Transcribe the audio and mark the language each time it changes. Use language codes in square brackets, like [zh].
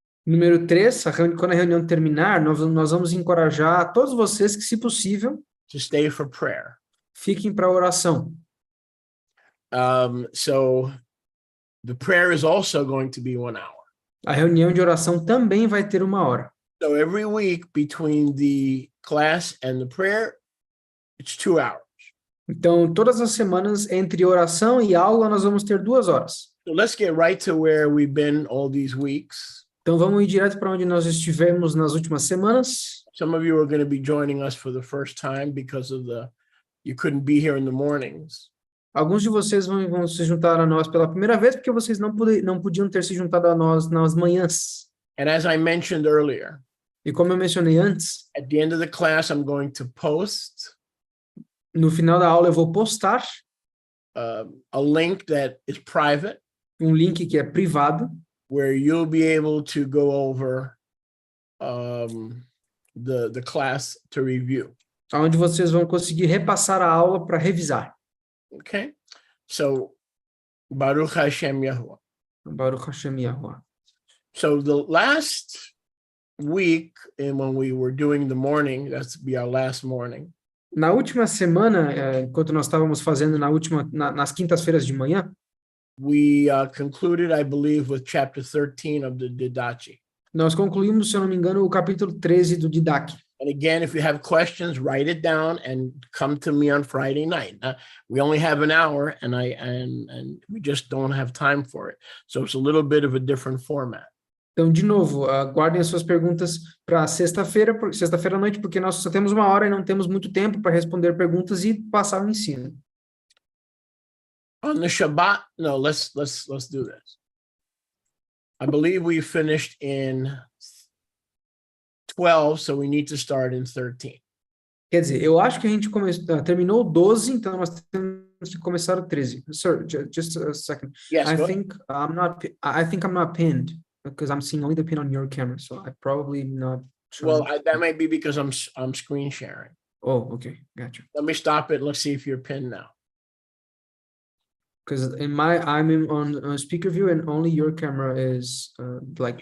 [pt] Número 3, quando a reunião terminar, nós vamos encorajar todos vocês que, se possível, [en] to stay for prayer. [pt] fiquem para a oração. [en] So the prayer is also going to be 1 hour. [pt] A reunião de oração também vai ter 1 hora. [en] So every week between the class and the prayer, it's 2 hours. [pt] Então, todas as semanas, entre oração e aula, nós vamos ter 2 horas. [en] So let's get right to where we've been all these weeks. [pt] Então, vamos ir direto para onde nós estivemos nas últimas semanas. [en] Some of you are going to be joining us for the first time because of you couldn't be here in the mornings. [pt] Alguns de vocês vão se juntar a nós pela primeira vez, porque vocês não podiam ter se juntado a nós nas manhãs. [en] And as I mentioned earlier, [pt] E como eu mencionei antes, [en] at the end of the class, I'm going to post [pt] no final da aula eu vou postar [en] a link that is private, [pt] link que é privado, [en] where you'll be able to go over the class to review. [pt] onde vocês vão conseguir repassar a aula para revisar. [en] Okay? So, [he] Baruch Hashem Yahuwah. Baruch Hashem Yahuwah. [en] So the last week, and when we were doing the morning, that's be our last morning. [pt] Na última semana, enquanto nós estávamos fazendo nas quintas-feiras de manhã, [en] we concluded, I believe, with chapter 13 of the Didache. [pt] Nós concluímos, se eu não me engano, o capítulo 13 do Didache. [en] And again, if you have questions, write it down and come to me on Friday night. We only have an hour, and we just don't have time for it. So it's a little bit of a different format. [pt] Então, de novo, guardem as suas perguntas para sexta-feira à noite, porque nós só temos uma hora e não temos muito tempo para responder perguntas e passar o ensino. [en] On the Shabbat, no, let's do this. I believe we finished in 12, so we need to start in 13. [pt] Quer dizer, eu acho que a gente terminou o 12, então nós temos que começar o 13. [en] Sir, just a second. Yes, I go think I'm not pinned because I'm seeing only the pin on your camera, so I probably not. Well, that might be because I'm screen sharing. Oh, okay, gotcha. Let me stop it. Let's see if you're pinned now. Because I'm on speaker view and only your camera is like.